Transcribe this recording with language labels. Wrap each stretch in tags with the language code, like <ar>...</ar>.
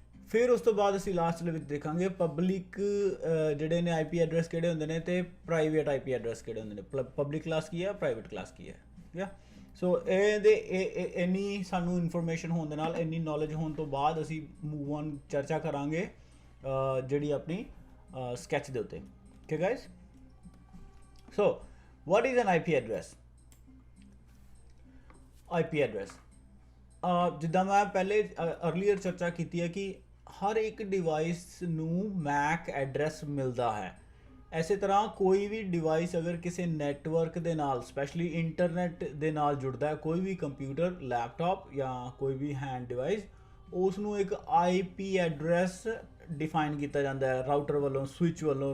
<pa>ਫਿਰ ਉਸ ਤੋਂ ਬਾਅਦ ਅਸੀਂ ਲਾਸਟ ਦੇ ਵਿੱਚ ਦੇਖਾਂਗੇ ਪਬਲਿਕ ਜਿਹੜੇ ਨੇ IP ਐਡਰੈਸ ਕਿਹੜੇ ਹੁੰਦੇ ਨੇ ਤੇ ਪ੍ਰਾਈਵੇਟ IP ਐਡਰੈਸ ਕਿਹੜੇ ਹੁੰਦੇ ਨੇ. ਪਬਲਿਕ ਕਲਾਸ ਕੀ ਹੈ, ਪ੍ਰਾਈਵੇਟ ਕਲਾਸ ਕੀ ਹੈ. ਠੀਕ ਹੈ, ਸੋ ਇਹਦੇ ਇੰਨੀ ਸਾਨੂੰ ਇਨਫੋਰਮੇਸ਼ਨ ਹੋਣ ਦੇ ਨਾਲ, ਇੰਨੀ ਨੌਲੇਜ ਹੋਣ ਤੋਂ ਬਾਅਦ ਅਸੀਂ ਮੂਵ ਔਨ ਚਰਚਾ ਕਰਾਂਗੇ ਜਿਹੜੀ ਆਪਣੀ ਸਕੈਚ ਦੇ ਉੱਤੇ.</pa> <en>Okay guys, so what is an IP address?</en> <pa>IP address ਜਿੱਦਾਂ ਮੈਂ ਪਹਿਲੇ ਅਰਲੀਅਰ ਚਰਚਾ ਕੀਤੀ ਹੈ ਕਿ ਹਰ ਇੱਕ ਡਿਵਾਈਸ ਨੂੰ MAC ਐਡਰੈਸ ਮਿਲਦਾ ਹੈ. ਐਸੇ ਤਰ੍ਹਾਂ ਕੋਈ ਵੀ ਡਿਵਾਈਸ ਅਗਰ ਕਿਸੇ ਨੈਟਵਰਕ ਦੇ ਨਾਲ, ਸਪੈਸ਼ਲੀ ਇੰਟਰਨੈਟ ਦੇ ਨਾਲ ਜੁੜਦਾ ਹੈ, ਕੋਈ ਵੀ ਕੰਪਿਊਟਰ, ਲੈਪਟਾਪ ਜਾਂ ਕੋਈ ਵੀ ਹੈਂਡ ਡਿਵਾਈਸ, ਉਸ ਨੂੰ ਇੱਕ IP ਐਡਰੈਸ ਡਿਫਾਈਨ ਕੀਤਾ ਜਾਂਦਾ ਹੈ ਰਾਊਟਰ ਵੱਲੋਂ, ਸਵਿਚ ਵੱਲੋਂ.</pa>